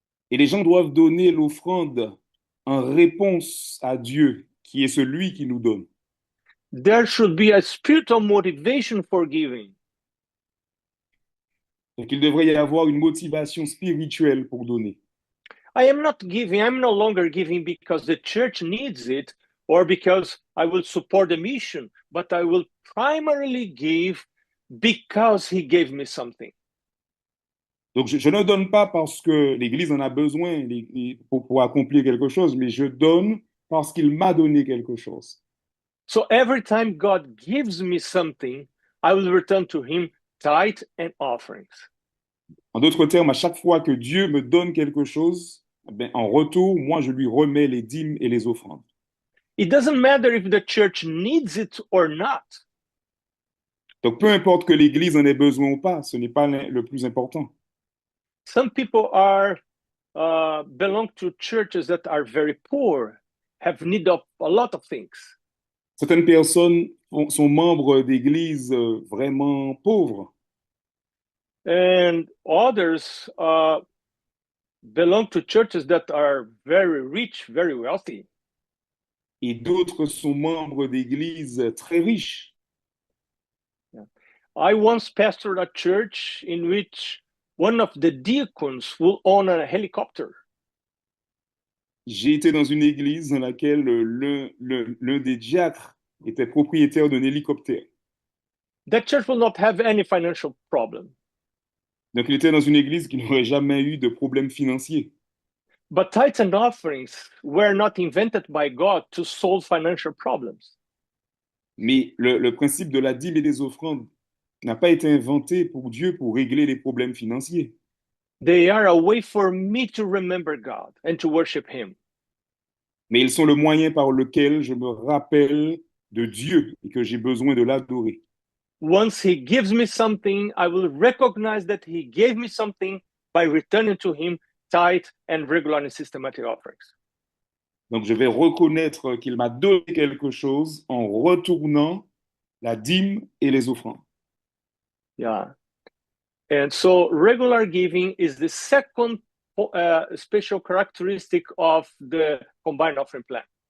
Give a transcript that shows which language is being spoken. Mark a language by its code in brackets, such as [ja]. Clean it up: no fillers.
[fr] Et les gens doivent donner l'offrande en réponse à Dieu, qui est celui qui nous donne. [en] There should be a spiritual motivation for giving. [fr] Donc, il devrait y avoir une motivation spirituelle pour donner. [en] I am not giving, I'm no longer giving because the church needs it or because I will support the mission, but I will primarily give because he gave me something. [fr] Donc, je ne donne pas parce que l'Église en a besoin pour accomplir quelque chose, mais je donne parce qu'il m'a donné quelque chose. [en] So every time God gives me something, I will return to him tithe and offerings. [fr] En d'autres termes, à chaque fois que Dieu me donne quelque chose, eh bien, en retour, moi, je lui remets les dîmes et les offrandes. [en] It doesn't matter if the church needs it or not. [fr] Donc, peu importe que l'Église en ait besoin ou pas, ce n'est pas le plus important. [en] Some people belong to churches that are very poor, have need of a lot of things. [fr] Certaines personnes sont membres d'églises vraiment pauvres. [en] And others belong to churches that are very rich, very wealthy. [fr] Et d'autres sont membres d'églises très riches. [en] I once pastored a church in which one of the deacons will own a helicopter. [fr] J'ai été dans une église dans laquelle l'un des diacres était propriétaire d'un hélicoptère. [en] That church will not have any financial problem. [fr] Donc, il était dans une église qui n'aurait jamais eu de problème financier. [en] But tithes and offerings were not invented by God to solve financial problems. [fr] Mais le principe de la dîme et des offrandes n'a pas été inventé pour Dieu pour régler les problèmes financiers. [en] They are a way for me to remember God and to worship him. [fr] Mais ils sont le moyen par lequel je me rappelle de Dieu et que j'ai besoin de l'adorer. [en] Once he gives me something, I will recognize that he gave me something by returning to him tithe and regular and systematic offerings. [fr] Donc, je vais reconnaître qu'il m'a donné quelque chose en retournant la dîme et les offrandes. Yeah. [en] And so regular giving is the second special characteristic of the combined offering plan.